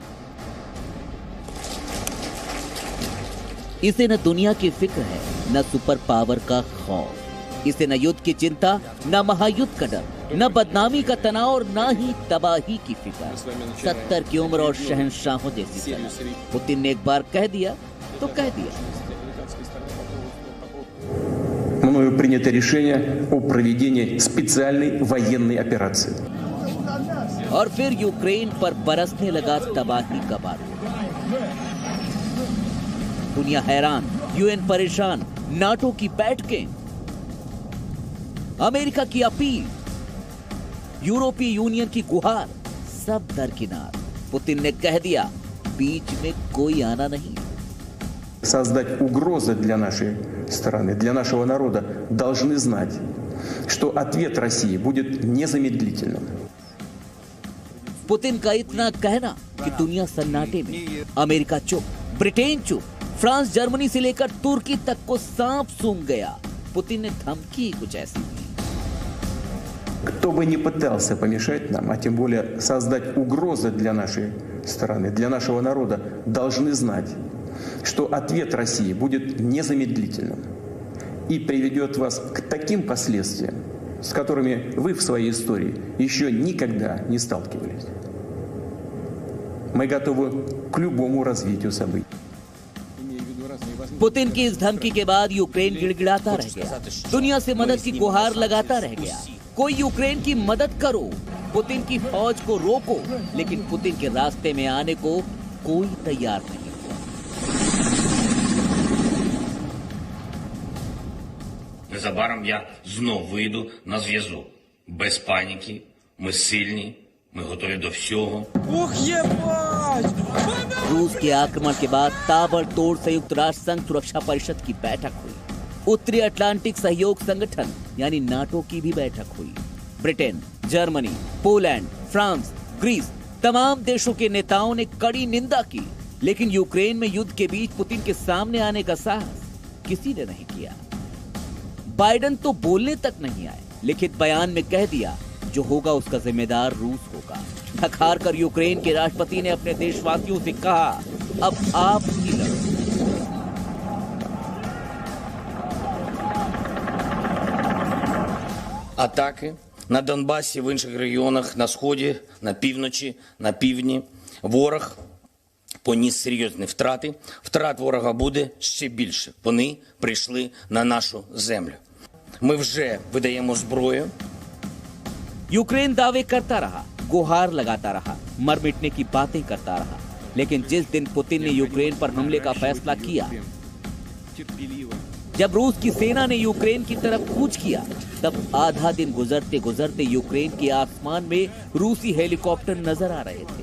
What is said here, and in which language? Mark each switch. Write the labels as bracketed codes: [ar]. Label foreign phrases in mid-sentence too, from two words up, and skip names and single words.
[hi] इसे न दुनिया की फिक्र है, न [en] super power [hi] का खौफ। इसे न युद्ध की चिंता, न महायुद्ध का डर, न बदनामी का तनाव और न ही तबाही की फिक्र। 70 की उम्र और शहंशाहों जैसी तरह पुतिन ने एक बार कह दिया तो कह दिया। [ru] Мною принято решение о проведении специальной военной операции. [hi] और फिर यूक्रेन पर बरसने लगा तबाही का बारूद। दुनिया हैरान, यूएन परेशान, नाटो की बैठकें, अमेरिका की अपील, यूरोपीय यूनियन की गुहार, सब दरकिनार। पुतिन ने कह दिया बीच में कोई आना नहीं। [ru] Создать угрозы для нашей страны, для нашего народа, должны знать, что ответ России будет незамедлительным. [hi] पुतिन का इतना कहना कि दुनिया सन्नाटे में, अमेरिका चुप, ब्रिटेन चुप, फ्रांस जर्मनी से लेकर तुर्की तक को सांप सूंघ गया। पुतिन ने धमकी कुछ ऐसी दी। [ru] Кто бы ни пытался помешать нам, а тем более создать угрозы для нашей страны, для нашего народа, должны знать, что ответ России будет незамедлительным и приведет вас к таким последствиям, с которыми вы в своей истории еще никогда не сталкивались. Мы готовы к любому развитию событий. [hi] पुतिन की इस धमकी के बाद यूक्रेन गिड़गिड़ाता रह गया, दुनिया से मदद की गुहार लगाता रह गया। कोई यूक्रेन की मदद करो, पुतिन की फौज को रोको, लेकिन पुतिन के रास्ते में आने को कोई तैयार नहीं। [uk] Незабаром я знов вийду на зв'язок. Без паніки, ми сильні, ми готові до всього. [hi] रूस के आक्रमण के बाद ताबड़तोड़ संयुक्त राष्ट्र संघ सुरक्षा परिषद की बैठक हुई। उत्तरी अटलांटिक सहयोग संगठन यानी नाटो की भी बैठक हुई। ब्रिटेन, जर्मनी, पोलैंड, फ्रांस, ग्रीस, तमाम देशों के नेताओं ने कड़ी निंदा की, लेकिन यूक्रेन में युद्ध के बीच पुतिन के सामने आने का साहस किसी ने नहीं किया। बाइडेन तो बोलने तक नहीं आए, लिखित बयान में कह दिया जो होगा उसका जिम्मेदार रूस होगा। थक-हार कर यूक्रेन के राष्ट्रपति ने अपने देशवासियों से कहा, अब आप ही लड़ो। [uk] Атаки на Донбасі, в інших регіонах, на Сході, на півночі, на півдні. Ворог поніс серйозні втрати. Втрат ворога буде ще більше. Вони прийшли на нашу землю. Ми вже видаємо зброю. [hi] यूक्रेन दावे करता रहा, गुहार लगाता रहा, मर मिटने की बातें करता रहा, लेकिन जिस दिन पुतिन ने यूक्रेन पर हमले का फैसला किया, जब रूस की सेना ने यूक्रेन की तरफ कूच किया, तब आधा दिन गुजरते गुजरते यूक्रेन के आसमान में रूसी हेलीकॉप्टर नजर आ रहे थे।